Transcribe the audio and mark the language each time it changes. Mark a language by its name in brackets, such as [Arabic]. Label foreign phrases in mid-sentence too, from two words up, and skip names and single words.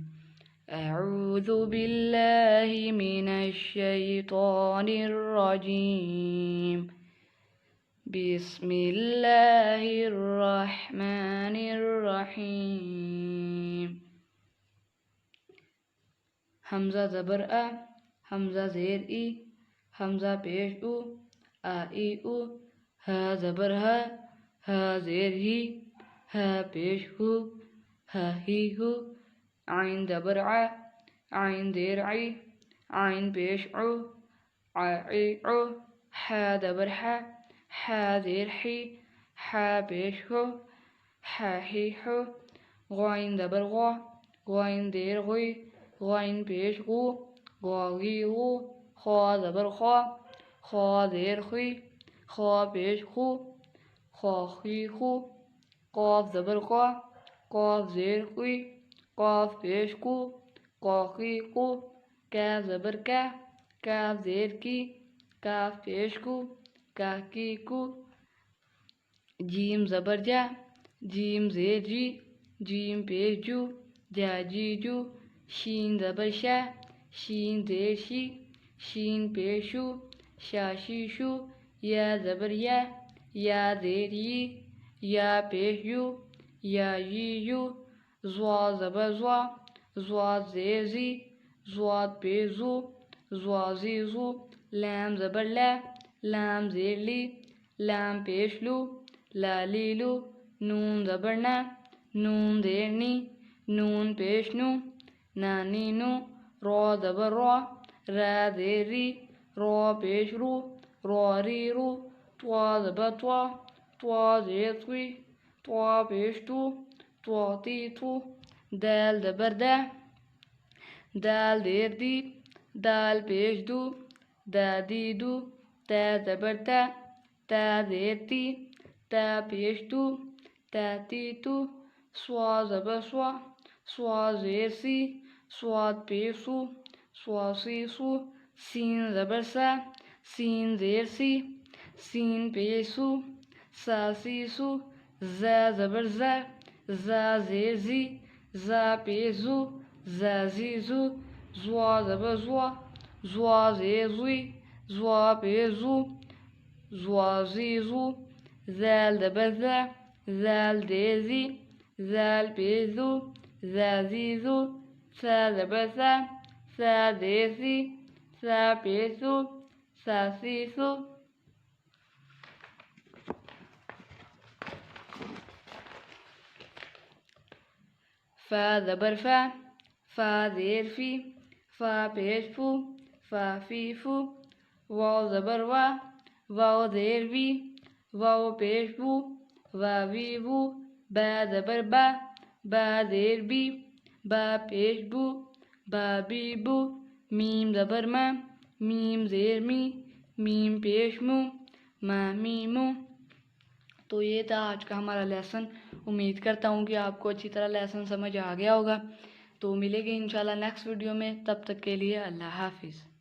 [Arabic] اعوذ باللہ من الشیطان الرجیم، بسم اللہ الرحمن الرحیم۔ [Urdu] حمزہ زبر آ، حمزہ زیر ای، حمزہ پیش او، آ ای او، ہا زبر ہا، ہا زیر ہی، ہا پیش ہو، ہا ہی ہو، عین زبر ع، عین زیر عی، عین پیش عو، ع عی عو، حا زبر حا، حا زیر حی، حا پیش ہو، حا ہی ہو، غین زبر غا، غین زیر غی، غین پیش غو، غا غی غو، خا زبر خا، خا زیر خی، خا پیش خو، خا خی خو، قاف زبر قا، قاف زیر قی، قاف پیش قو، قا قی قو، کاف زبر کا، کاف زیر کی، کاف پیش کو، کا کی کو، جیم زبر جا، جیم زیر جی، جیم پیش جو، جا جی جو، شین زبر شا، شین زیر شی، شین پیشو، شا شی شو، یا زبر یا، یا زیر یی، یا پیش یو، یا یی یو، زوا زبر زوا، زوا زیر زی، زوا پیش زو، زوا زی زو، لام زبر لا، لام زیر لی، لام پیش لو، لا لی لو، نون زبر نا، نون زیر نی، نون پیش نو، نا نی نو، را زبر را، را زیر ری، را پیش رو، را ری رو، توا زبر توا، توا زیر توی، توا پیش تو، توا تی تو، دال زبر دا، دال زیر دی، دال پیش دو، دا دی دو، تا زبر تا، تا زیر تی، تا پیش تو، تا تی تو، سوا زبر سوا، سوا زیر سی، سواد پیش سو، سوا سی سو، سین زبر سا، سین زیر سی، سین پیش سو، سا سی سو، زا زبر زا، زا زیر زی، زا پیش زو، زا زی زو، زوا زبر زوا، زوا زیر زوی، زوا پیش زو، زوا زی زو، زال زبر زا، زال زیر زی، زال پیش زو، زا زی زو، سا زبر سا، سا زیر سی، سا پیش سو، سا سی سو، فا زبر فا، فا زیر فی، فا پیش فو، فا فی فو، واو زبر وا، واو زیر وی، واو پیش وو، وا وی وو، با زبر با، با زیر بی، با پیش بو، با بی بو، میم زبر ما، میم زیر می، میم پیش مو، ما می مو۔ تو یہ تھا آج کا ہمارا لیسن۔ امید کرتا ہوں کہ آپ کو اچھی طرح لیسن سمجھ آ گیا ہوگا۔ تو ملے گے [Arabic] انشاءاللہ [English] next video [Urdu] میں، تب تک کے لیے اللہ حافظ۔